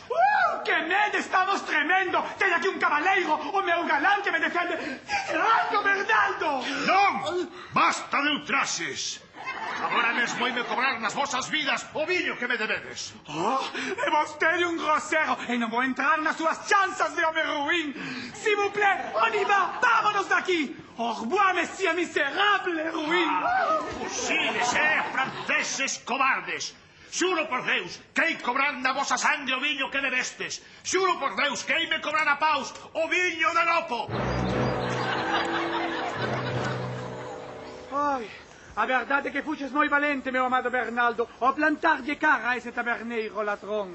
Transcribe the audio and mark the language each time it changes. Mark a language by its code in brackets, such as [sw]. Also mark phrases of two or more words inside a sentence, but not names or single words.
[gl] Que medo, estamos tremendo. Ten aquí un cabaleiro, o meu galán que me defende. Tirando, Bernardo! Non! Basta de ultrases. Agora mesmo ime cobrar nas vosas vidas o viño que me debedes. E vostede un grosero. E non vou entrar nas súas chanzas de home ruín. [fr] S'il vous plaît, on y va. [gl] Vámonos de aquí. [fr] Au revoir, monsieur [gl] miserable ruín. Fusiles, franceses cobardes. Xuro por Deus que hei cobrar na vosa sangre o viño que debestes. Xuro por Deus que heime cobrar a paus o viño de Lopo. Ai, a verdade é que fuches moi valente, meu amado Bernardo, ao plantarlle cara a ese taberneiro ladrón.